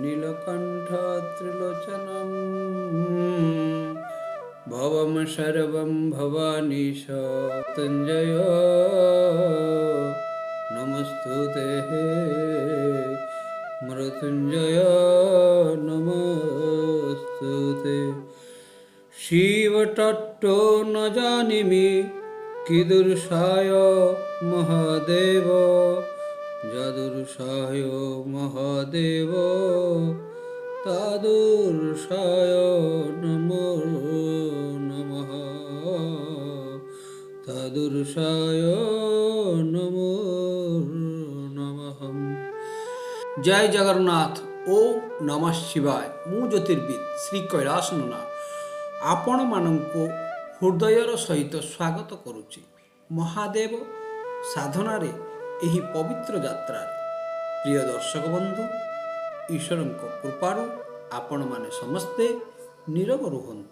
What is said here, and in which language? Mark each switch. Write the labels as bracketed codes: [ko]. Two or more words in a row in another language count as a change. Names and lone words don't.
[sa] नीलकण्ठ त्रिलोचनं भवं सर्वं भवानीश मृत्युञ्जय नमस्तुते मृत्युञ्जय नमस्तुते। शिव तत्त्वो न जानीमि कीदृशाय महादेव যদুর্ষায় মহাদেব তাদুর্ষায় নমো নমঃ তাদুর্ষায় নমো নমঃ। [or] জয় জগন্নাଥ। [sa] ଓମ୍ ନମଃ ଶିବାୟ। [or] ମୁଁ ଜ୍ୟୋତିର୍ବିଦ ଶ୍ରୀ କୈଳାସ ନନା ଆପଣମାନଙ୍କୁ ହୃଦୟର ସହିତ ସ୍ୱାଗତ କରୁଛି ମହାଦେବ ସାଧନାରେ ଏହି ପବିତ୍ର ଯାତ୍ରାରେ। ପ୍ରିୟ ଦର୍ଶକ ବନ୍ଧୁ, ଈଶ୍ୱରଙ୍କ କୃପାରୁ ଆପଣମାନେ ସମସ୍ତେ ନିରୋଗ ରୁହନ୍ତୁ।